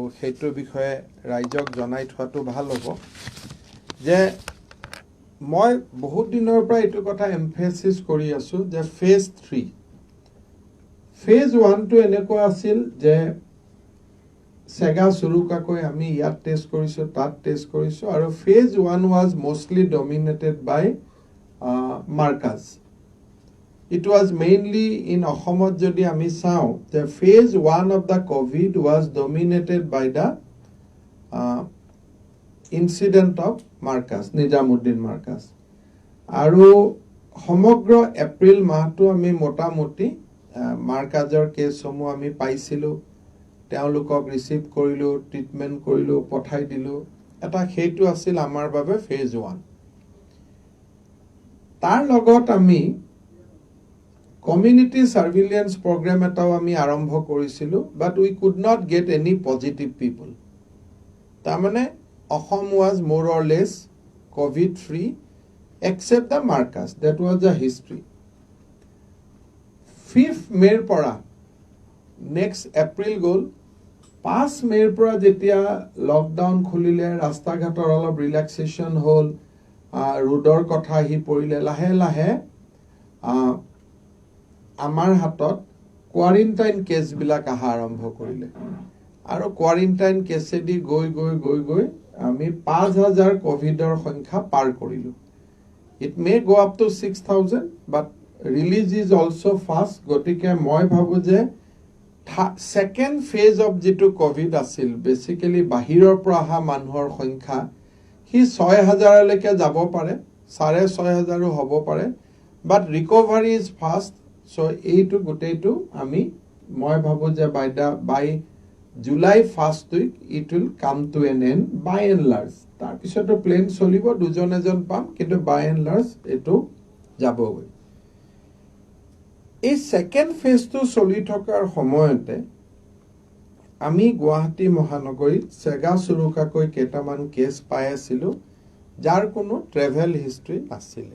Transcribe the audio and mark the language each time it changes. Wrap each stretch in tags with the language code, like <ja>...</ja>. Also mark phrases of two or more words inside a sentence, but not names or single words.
<as>সেইটোৰ বিষয়ে ৰাইজক জনাই থোৱাটো ভাল হ'ব যে মই বহুত দিনৰ পৰা এইটো কথা এমফেচিছ কৰি আছোঁ যে ফেজ 3, ফেজ 1টো এনেকুৱা আছিল যে চেগা চুৰুকাকৈ আমি ইয়াত টেষ্ট কৰিছোঁ, তাত টেষ্ট কৰিছোঁ, আৰু</as> <en>phase 1 was mostly dominated by Markaz. It was mainly in</en> <as>অসমত যদি আমি চাওঁ.</as> <en>The phase 1 of the COVID was dominated by the incident of Marcus, Nijamuddin Marcus.</en> <as>Aru সমগ্ৰ এপ্ৰিল মাহটো আমি মোটামুটি মাৰ্কাজৰ কেছসমূহ আমি পাইছিলোঁ, তেওঁলোকক ৰিচিভ কৰিলোঁ, ট্ৰিটমেণ্ট কৰিলোঁ, পঠাই দিলোঁ। এটা সেইটো আছিল আমাৰ বাবে ফেজ 1। তাৰ লগত আমি</as> <en>community surveillance program</en> <as>এটাও আমি আৰম্ভ কৰিছিলোঁ,</as> <en>But we could not get any positive people.</en> <as>তাৰমানে অসম</as> <en>was more or less COVID free except the Marcus. That was the history. 5th May পৰা next April গ'ল।</en> <as>5 May পৰা যেতিয়া লকডাউন খুলিলে, ৰাস্তা ঘাটৰ অলপ ৰিলেক্সেশ্যন হ'ল, ৰোডৰ কথা আহি পৰিলে, লাহে লাহে আমাৰ হাতত কোৱাৰেণ্টাইন কেছবিলাক অহা আৰম্ভ কৰিলে। আৰু কোৱাৰেণ্টাইন কেছেদি গৈ গৈ গৈ গৈ আমি 5,000 কোভিডৰ সংখ্যা পাৰ কৰিলোঁ।</as> <en>It may go up to 6,000, but release is also fast.</en> <as>গতিকে মই ভাবো যে</as> <en>second phase of</en> <as>যিটো কোভিড আছিল, বেসিক্যালি বাহিৰৰ পৰা অহা মানুহৰ সংখ্যা হি 6,000 লৈকে যাব পাৰে, 6,500 হ'ব পাৰে,</as> <en>but recovery is fast. So</en> <as>এইটো গোটেইটো আমি মই ভাবো যে</as> <en>by July 1st week it will come to an end by and large.</en> <as>তাৰ পিছতো প্লেন চলিব, দুজন এজন পাম, কিন্তু</as> <en>by and large</en> <as>এইটো যাবগৈ। এই সেকেন্ড ফেজটো চলি থকাৰ সময়তে আমি গুৱাহাটী মহানগৰীত চেগা চুৰুকাকৈ কেইটামান কেছ পাই আছিলোঁ, যাৰ কোনো</as> <en>travel history</en> <as>নাছিলে।</as>